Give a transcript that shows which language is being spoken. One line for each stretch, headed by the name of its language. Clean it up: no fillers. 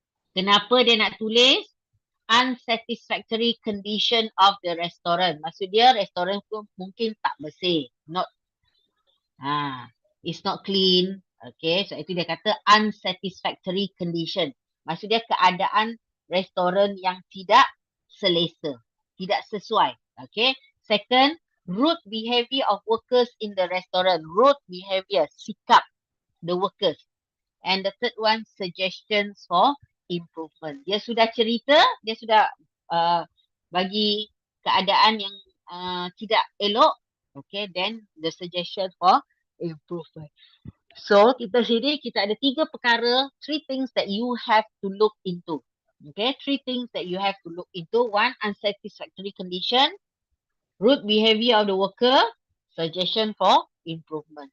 Malay: Kenapa dia nak tulis?
English: Unsatisfactory condition of the restaurant.
Malay: Maksud dia restoran tu mungkin tak bersih.
English: It's not clean. Okay, so
Malay: itu dia kata
English: unsatisfactory condition.
Malay: Maksud dia keadaan restoran yang tidak selesa, tidak sesuai.
English: Okay. Second, rude behavior of workers in the restaurant. Rude behavior, sikap the workers. And the third one, suggestions for improvement.
Malay: Dia sudah cerita, dia sudah bagi keadaan yang tidak elok.
English: Okay, then the suggestion for improvement. So,
Malay: kita ada 3 perkara,
English: 3 things that you have to look into. Okay, 3 things that you have to look into. 1, unsatisfactory condition. Rude behavior of the worker. Suggestion for improvement.